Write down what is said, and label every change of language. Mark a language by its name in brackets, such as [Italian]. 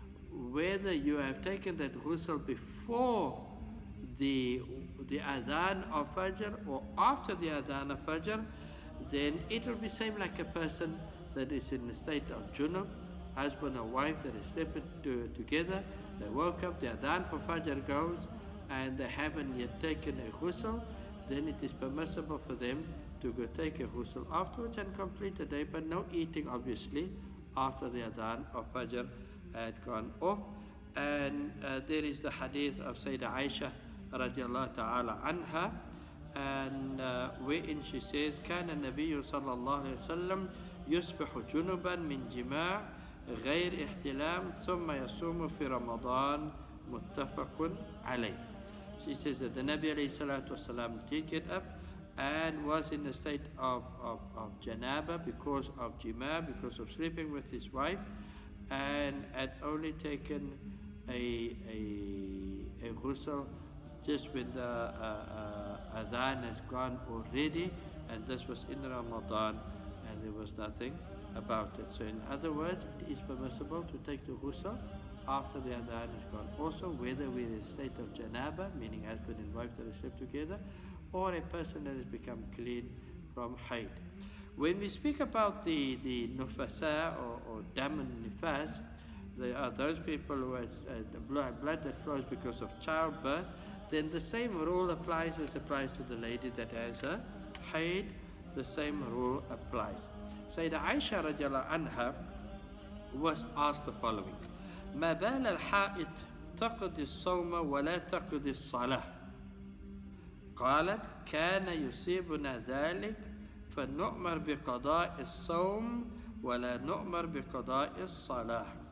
[English] Whether you have taken that ghusl before the adhan of Fajr or after the adhan of Fajr, then it will be same like a person that is in the state of junub, husband or wife that is sleeping together. They woke up, the adhan for Fajr goes, and they haven't yet taken a ghusl. Then it is permissible for them to go take a ghusl afterwards and complete the day, but no eating obviously after the adhan of Fajr had gone off. And there is the hadith of Sayyidah Aisha radiallahu ta'ala anha, and wherein she says, [Arabic] كان النبي صلى الله عليه وسلم يصبح جنبا من جماع غير احتلام ثم يصوم في رمضان متفق عليه. [English] She says that the Nabi alayhi salatu wasalam did get up and was in a state of janaba because of jima, because of sleeping with his wife, and had only taken a ghusl just when the adhan has gone already, and this was in Ramadan, and there was nothing about it. So in other words, it is permissible to take the ghusl after the adhan is gone. Also, whether we're in a state of janaba, meaning husband and wife that have slept together, or a person that has become clean from haid. When we speak about the nufasa or dam and nifas, they are those people who has the blood that flows because of childbirth, then the same rule applies as applies to the lady that has a haid. The same rule applies. Sayyidah Aisha radiallahu anha was asked the following: [Arabic] ما بال الحائط تقضي الصوم ولا تقضي الصلاة؟ قالت كان يصيبنا ذلك فنؤمر بقضاء الصوم ولا نؤمر بقضاء الصلاة.